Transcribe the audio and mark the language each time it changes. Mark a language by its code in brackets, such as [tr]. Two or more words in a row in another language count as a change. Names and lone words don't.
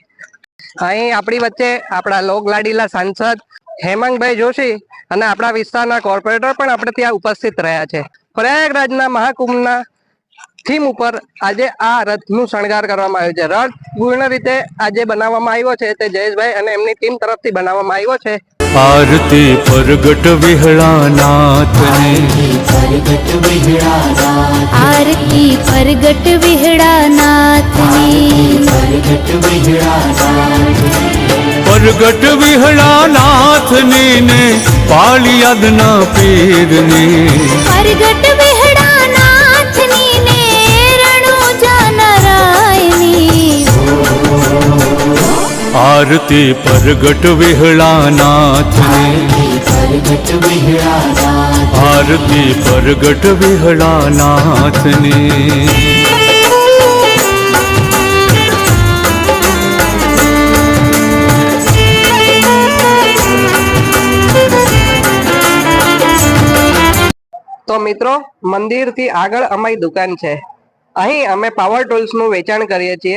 [gu] અહીં આપણી વચ્ચે આપણા લોકલાડીલા સાંસદ હેમાંગભાઈ જોશી અને આપણા વિસ્તારના કોર્પોરેટર પણ આપણે ત્યાં ઉપસ્થિત રહ્યા છે। પ્રયાગરાજના મહાકુંભના થીમ ઉપર આજે આ રથનું શણગાર કરવામાં આવ્યું છે। રથ પૂર્ણ રીતે આજે બનાવવામાં આવ્યો છે તે જયેશભાઈ અને એમની ટીમ તરફથી બનાવવામાં આવ્યો છે। આરતી પ્રગટ વિહડાનાથને આરતી પ્રગટ વિહડાનાથની પ્રગટ વિહડાનાથને ને પાલી અદના પીરને પ્રગટ વિહડાનાથની ને રણુજા નારાયણી આરતી પ્રગટ વિહડાનાથને આરતી પ્રગટ વિહડાનાથને। તો મિત્રો મંદિરથી આગળ અમારી દુકાન છે। અહીં અમે પાવર ટૂલ્સનું વેચાણ કરીએ છીએ।